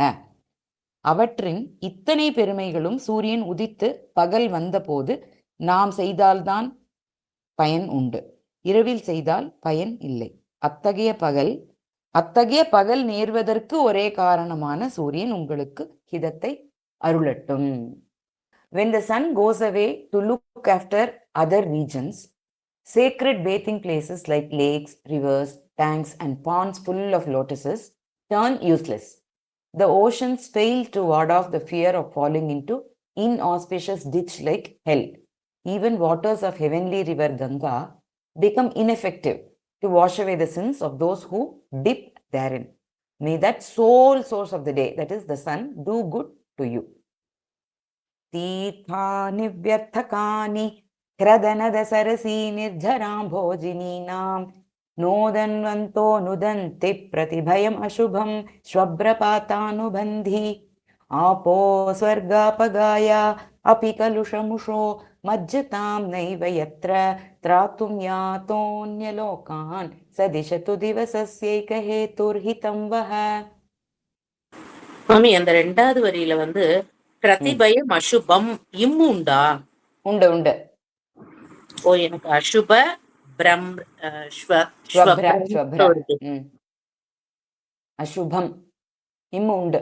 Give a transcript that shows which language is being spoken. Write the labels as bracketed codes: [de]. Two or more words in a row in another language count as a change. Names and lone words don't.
[ta] அவற்றின் இத்தனை பெருமைகளும் சூரியன் உதித்து பகல் வந்தபோது நாம் செய்தால்தான் பயன் உண்டு, இரவில் செய்தால் பயன் இல்லை. அத்தகைய பகல் நேர்வதற்கு ஒரே காரணமான சூரியன் உங்களுக்கு ஹிதத்தை அருளட்டும். [en] When the sun goes away to look after other regions, sacred bathing places like lakes, rivers, tanks and ponds full of lotuses turn useless. The oceans fail to ward off the fear of falling into inauspicious ditch like hell. Even waters of heavenly river Ganga become ineffective to wash away the sins of those who dip therein. May that sole source of the day, that is the sun, do good to you. [sa] तीर्थानि व्यर्थकानि ह्रदनद सरसी निर्जरम् भोजिनीनाम् नोदन्वन्तो नुदन्ति प्रतिभयम् अशुभं श्वभ्रपातानुबन्धि आपो स्वर्गापगाया अपि कलुषमुषो मज्जतां नैव यत्र त्रातुं यातोऽन्यलोकान् सदिशतु दिवसस्यैकहेतुर्हितं वः. [ta] மாமி, அந்த ரெண்டாவது வரியில [sa] प्रतिभयम् अशुभम् [ta] இம்மு உண்டா? உண்டு உண்டு. ஓ, எனக்கு அசுப அசுபம் இம்மு உண்டு.